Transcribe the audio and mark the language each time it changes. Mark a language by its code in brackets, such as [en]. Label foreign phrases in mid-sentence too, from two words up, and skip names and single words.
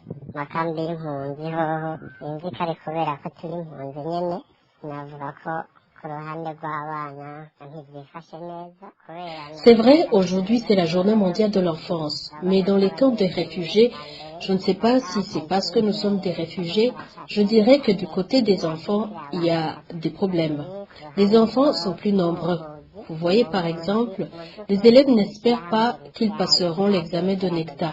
[rn] makambi y'impunzi hoho sinzi ko ari kubera ko turi impunzi nyene navuga ko ku ruhande rw'abana ntibyifashe neza kubera. [fr] C'est vrai, aujourd'hui c'est la journée mondiale de l'enfance, mais dans les camps des réfugiés, je ne sais pas si c'est parce que nous sommes des réfugiés, je dirais que du côté des enfants, il y a des problèmes. Les enfants sont plus nombreux. Vous voyez par exemple, les élèves n'espèrent pas qu'ils passeront l'examen de NECTA.